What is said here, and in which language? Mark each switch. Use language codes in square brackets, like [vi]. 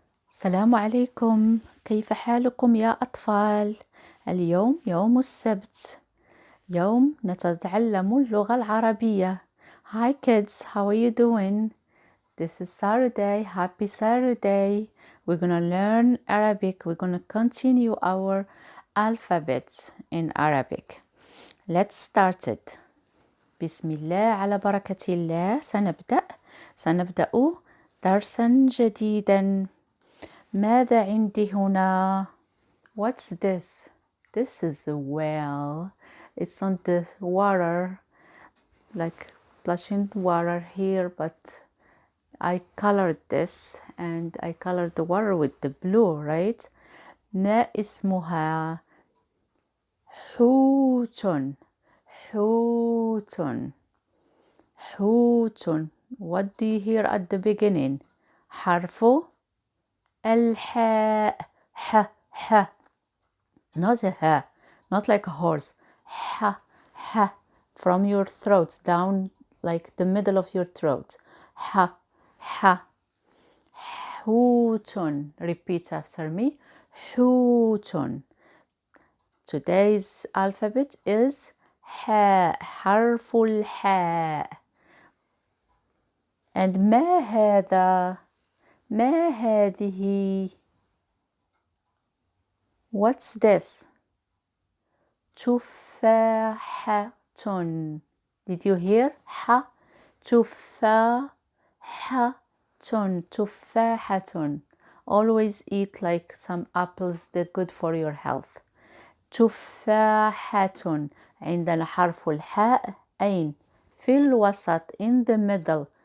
[ar] السلام عليكم، كيف حالكم يا أطفال؟ اليوم يوم السبت، يوم نتعلم اللغة العربية. [en] Hi kids, how are you doing? This is Saturday, happy Saturday. We're gonna learn Arabic, we're gonna continue our alphabet in Arabic. Let's start it. [ar] بسم الله على بركة الله. سنبدأ درسا جديدا. ماذا عندي هنا؟ [en] What's this? This is a well. It's on the water, like splashing water here, but I colored this and I colored the water with the blue, right? [ar] ما اسمها؟ حوت. حوت. حوت. [en] What do you hear at the beginning? [ar] حرف الحاء. ح. [en] Not a ha, not like a horse. Ha. From your throat down, like the middle of your throat. Ha. حوت. Repeat after me. حوت. Today's alphabet is حاء. [ar] حرف الحاء. And ما هذا؟ ما هذه؟ [en] What's this? تفاحة. Did you hear? ح. [ar] تفاحة. تفاحة. [en] Always eat like some apples, they're good for your health. [ar] تفاحة. عندنا حرف الحاء أين؟ في الوسط, [en] in the middle.